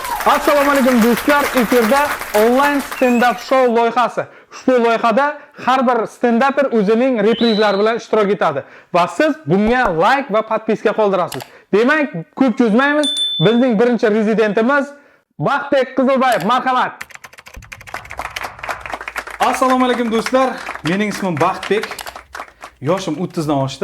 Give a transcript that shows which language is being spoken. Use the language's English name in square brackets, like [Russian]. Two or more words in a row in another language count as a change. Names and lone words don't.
[Uzbek] Assalomu alaykum do'stlar, efirda onlayn [English] stand-up show [Uzbek] loyihasi. Ushbu loyihada har bir stand-upper o'zining reprizlari bilan ishtirok etadi va siz bunga like va podpiska qoldirasiz. Demak, ko'p cho'zmaymiz. Bizning birinchi rezidentimiz Baxtbek Qizilbayev. Marhamat. Assalomu alaykum do'stlar. Mening ismim Baxtbek. Yoshim 30 dan oshdi.